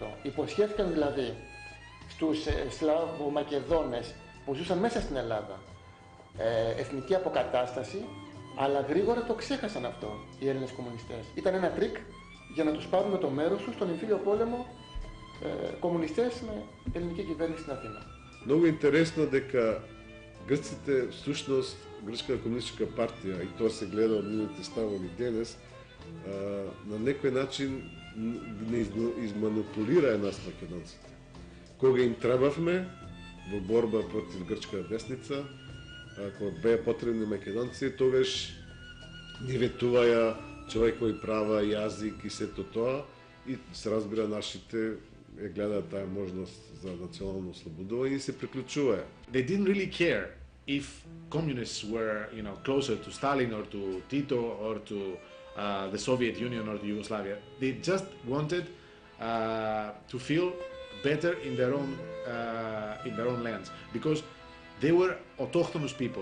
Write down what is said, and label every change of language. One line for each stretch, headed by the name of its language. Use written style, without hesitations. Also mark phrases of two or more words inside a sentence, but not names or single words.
Greek: Υποσχέθηκαν δηλαδή στους Σλαβομακεδόνες που ζούσαν μέσα στην Ελλάδα εθνική αποκατάσταση, αλλά γρήγορα το ξέχασαν αυτό οι Έλληνες κομμουνιστές. Ήταν ένα τρίκ για να τους πάρουν με το μέρος τους στον εμφύλιο πόλεμο κομμουνιστές με ελληνική κυβέρνηση στην Αθήνα.
Macedonian: Много интересно дека Грците, всушност, Грчката комунистичка партија, и тоа се гледа од нивните ставови денес, на некој начин не изманипулира нас македонците. Кога им требавме во борба против грчката десница, кога беа потребни македонци, тогаш ни ветуваја човекови права, јазик и сето тоа, и се разбира нашите гледаат таа можност за национално ослободување и се приклучуваја.
English: They didn't really care if communists were, closer to Stalin or to Tito or to the Soviet Union or to Yugoslavia. They just wanted to feel better in their own lands, because they were autochthonous people.